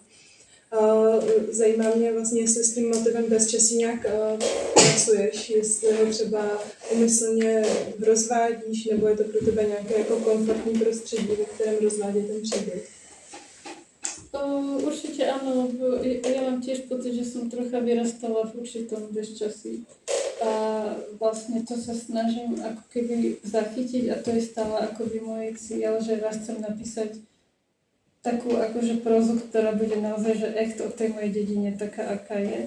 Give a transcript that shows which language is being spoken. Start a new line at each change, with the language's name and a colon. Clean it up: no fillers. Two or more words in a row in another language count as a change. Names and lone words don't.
Czech: Zajímá mě vlastně, jestli s tím motivem bezčasí nějak pracuješ, jestli ho třeba umyslně rozvádíš, nebo je to pro tebe nějaké jako komfortní prostředí, ve kterém rozvádí ten příběh.
Slovak: Určite áno, lebo ja mám tiež pocit, že som trocha vyrastala v určitom bezčasí. A vlastne to sa snažím ako keby zachytiť a to je stále akoby môj cieľ, že raz chcem napísať takú akože prózu, ktorá bude naozaj že echt o tej mojej dedine taká, aká je.